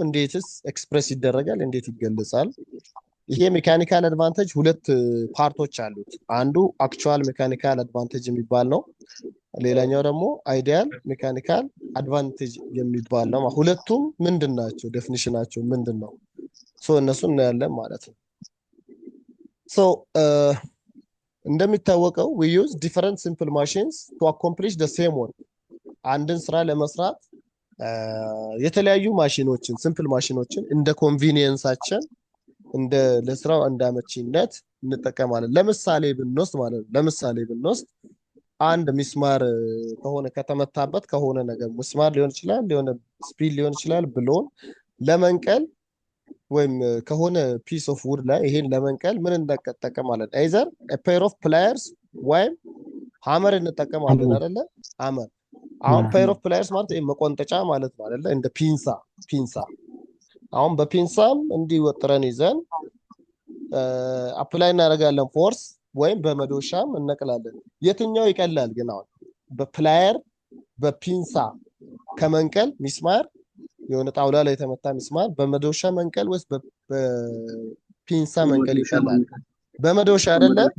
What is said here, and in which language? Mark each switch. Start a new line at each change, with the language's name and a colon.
Amharic: እንዴትስ ኤክስፕሬስ ይደረጋል? እንዴት ይገለጻል? ይሄ ሜካኒካል አድቫንቴጅ ሁለት ፓርቶች አሉት። አንዱ አክቹዋል ሜካኒካል አድቫንቴጅ የሚባል ነው። ሌላኛው ደግሞ አይዲያል ሜካኒካል አድቫንቴጅ የሚባል ነው። ሁለቱም ምንድናቸው? ዴፊኒሽናቸው ምንድነው? ሶ እነሱን እናያለን ማለት ነው። ሶ እንደሚታወቀው
English: we use different simple machines to accomplish the same work.
Amharic: አንድን ስራ ለመስራት የተለያዩ ማሽኖችን ሲምፕል ማሽኖችን እንደ ኮንቪኒየንሳችን እንደ ለስራው እንዳመቺነት እንጠቀማለን። ለምሳሌ ብንወስድ አንድ ሚስማር ከሆነ ከተመታበት ከሆነ ነገር ሚስማር ሊሆን ይችላል፣ ሊሆን ስፒል ሊሆን ይችላል ብሎን ለመንቀል ወይም ከሆነ ፒስ ኦፍ ውድ ላይ ይሄን ለመንቀል ምን እንጠቀማለን?
English: either a pair of pliers
Amharic: ወይም ሃመር እንጠቀማለን አይደለ? ሃመር አሁን pair of pliers ማለት መቆንጠጫ ማለት ነው አይደለ? እንደ ፒንሳ አሁን በፒንሳም እንዲወጥረን ይዘን አፕላይ እናደርጋለን ፎርስ ወይም በመዶሻም እነቅላለን። የትኛው ይቀላል ግን? አሁን በፕላየር በፒንሳ ከመንቀል ሚስማር የሆነ ጣውላ ላይ የተመታ ሚስማር በመዶሻ መንቀል ወይስ በፒንሳ መንቀል ይቀላል? በመዶሻ አይደለ?